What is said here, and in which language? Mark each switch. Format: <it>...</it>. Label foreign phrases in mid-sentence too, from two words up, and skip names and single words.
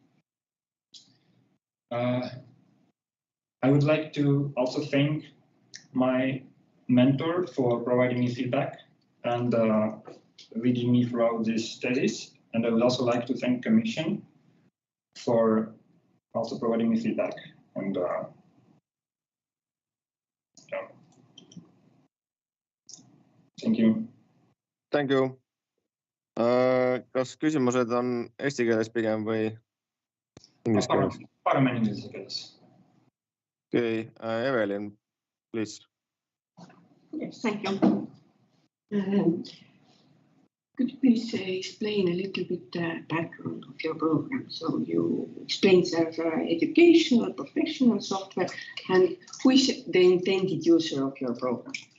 <en>I would like to also thank my mentor for providing me feedback and leading me throughout this thesis. And I would also like to thank Commission for also providing me feedback. And yeah. Thank you. Thank you.</en> <et>Kas küsimused on eesti keeles pigem või inglise keeles? Parem inglise keeles.</et> <en>Okay, Evelyn, please. Yes, thank you. Could you please explain a little bit the background of your program? So you explained there's educational, professional software, and who is the intended user of your program?</en>